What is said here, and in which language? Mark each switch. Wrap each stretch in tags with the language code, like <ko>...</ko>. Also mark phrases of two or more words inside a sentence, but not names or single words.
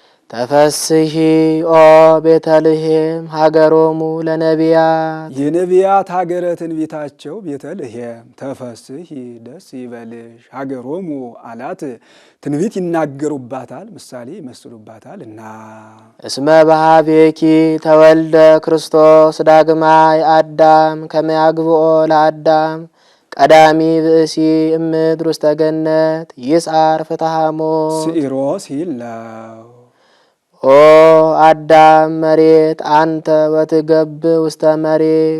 <gez>ተፈስሒ ኦ ቤተልሔም ሀገሮሙ ለነቢያት</gez> <am>የነቢያት ሀገረ ትንቢታቸው ቤተልሔም ተፈስሒ ደስ ይበልሽ ሀገሮሙ አላት። ትንቢት ይናገሩባታል፣ ምሳሌ ይመስሉባታል እና</am> <gez>እስመ በኀቤኪ ተወልደ ክርስቶስ ዳግማይ አዳም ከመ ያግብኦ ለአዳም ቀዳሚ ብእሲ እምድር ውስተ ገነት ይስዓር ፍትሐ ሞት</gez> <am>ስዒሮ ሲል ነው።</am> <gez>ኦ አዳም መሬት አንተ ወትገብ ውስተ መሬት</gez>